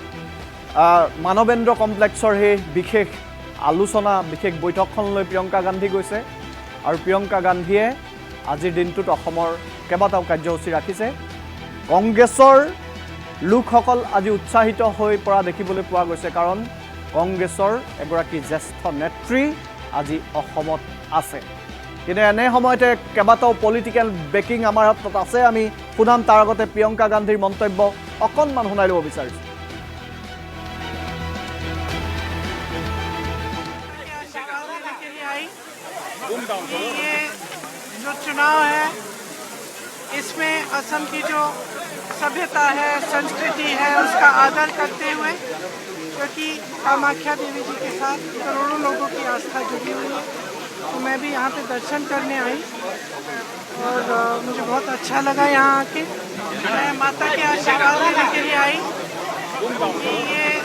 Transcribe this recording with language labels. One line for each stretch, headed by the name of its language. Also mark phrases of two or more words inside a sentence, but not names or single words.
Assamese: মানৱেন্দ্ৰ কমপ্লেক্সৰ সেই বিশেষ আলোচনা বিশেষ বৈঠকখনলৈ প্ৰিয়ংকা গান্ধী গৈছে আৰু প্ৰিয়ংকা গান্ধীয়ে আজিৰ দিনটোত অসমৰ কেইবাটাও কাৰ্যসূচী ৰাখিছে কংগ্ৰেছৰ লোকসকল আজি উৎসাহিত হৈ পৰা দেখিবলৈ পোৱা গৈছে কাৰণ কংগ্ৰেছৰ এগৰাকী জ্যেষ্ঠ নেত্ৰী আজি অসমত আছে কিন্তু এনে সময়তে কেইবাটাও
English: political breaking
Assamese: আমাৰ হাতত আছে আমি শুনাম তাৰ আগতে প্ৰিয়ংকা গান্ধীৰ মন্তব্য অকণমান শুনাই ল'ব বিচাৰিছোঁ
Hindi: ये जो चुनाव है इसमें असम की जो सभ्यता है संस्कृति है उसका आदर करते हुए क्योंकि कामाख्या देवी जी के साथ करोड़ों लोगों की आस्था जुड़ी हुई है तो मैं भी यहाँ पे दर्शन करने आई और मुझे बहुत अच्छा लगा यहाँ आके मैं माता के आशीर्वाद लेने के लिए आई ये